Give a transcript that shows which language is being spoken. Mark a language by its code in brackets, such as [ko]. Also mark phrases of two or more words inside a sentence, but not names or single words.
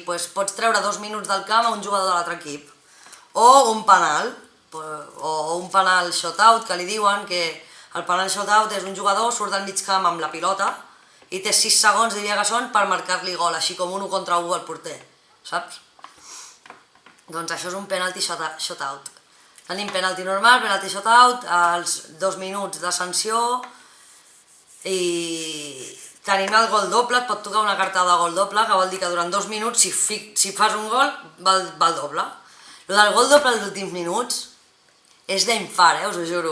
[ca] Pots treure 2 minuts del camp a un jugador de l'altre equip. O un penal, o un penal shootout, que li diuen, que el penal shootout és un jugador, surt del mig camp amb la pilota i té 6 segons, diria que són, per marcar-li gol, així com 1 contra 1 al porter, saps? Doncs això és un [en] penalty shootout. [ca] Tenim penalty normal, [en] penalty shootout, [ca] els 2 minuts de sanció i tenim el gol doble, et pot tocar una carta de gol doble, que vol dir que durant 2 minuts, si fas un gol, va el doble. El del gol doble als últims minuts és d'infart, us ho juro.